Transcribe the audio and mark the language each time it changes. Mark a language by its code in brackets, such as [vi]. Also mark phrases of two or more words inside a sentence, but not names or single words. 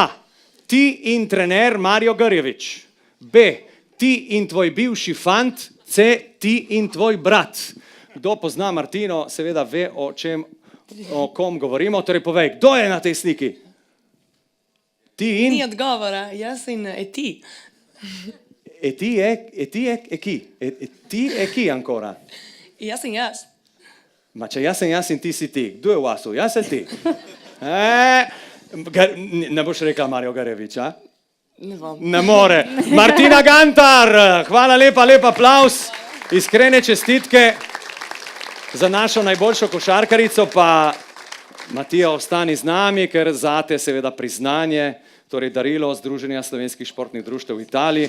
[sl] Ti in trener Mario Garjevič. B. Ti in tvoj bivši fant. C. Ti in tvoj brat. Kdo pozna Martino, seveda ve, o kom govorimo. Torej povej, kdo je na tej sliki? Ti in? Ni odgovora, jaz in ti. [it] Ti e chi ancora? [sl] Jaz in jaz. Ma če jaz in ti si ti, kdo je v vasu, jaz ali ti? Ne boš rekla Mario Garjevič, a? Ne bom. Ne more. Martina Gantar, hvala lepa, lep aplaus, iskrene čestitke za našo najboljšo košarkarico, pa Matija, ostani z nami, ker zate seveda priznanje, torej darilo Združenja slovenskih športnih društev v Italiji.